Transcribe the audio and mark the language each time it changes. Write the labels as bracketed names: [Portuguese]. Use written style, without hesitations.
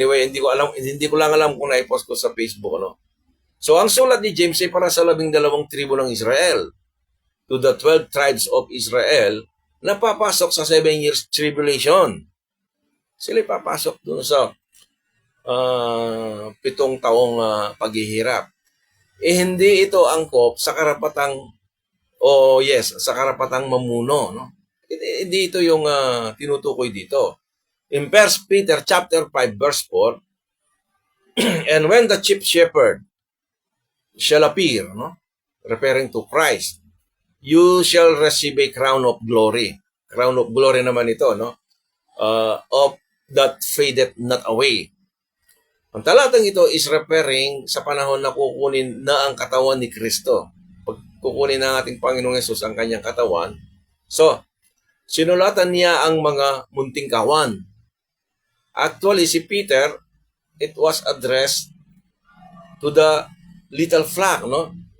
[Filipino] Anyway, hindi ko lang alam kung na-post ko sa Facebook, ano? So, ang sulat ni James ay para sa 12 tribo ng Israel, to the 12 tribes of Israel, na papasok sa 7 years tribulation. Sila papasok doon sa 7 taong paghihirap. Hindi ito angkop sa karapatang sa karapatang mamuno, no? Hindi ito yung tinutukoy dito. [English] In 1 Peter chapter 5 verse 4, and when the chief shepherd shall appear, no? Referring to Christ, you shall receive a crown of glory. Crown of glory naman ito, no? Of that fadeth not away. [Filipino] Ang talatang ito is referring sa panahon na kukunin na ang katawan ni Kristo. Pag kukunin na ating Panginoong Yesus ang kanyang katawan, so, sinulatan niya ang mga munting kawan. [English] Actually, si Peter, it was addressed to the little flock, no?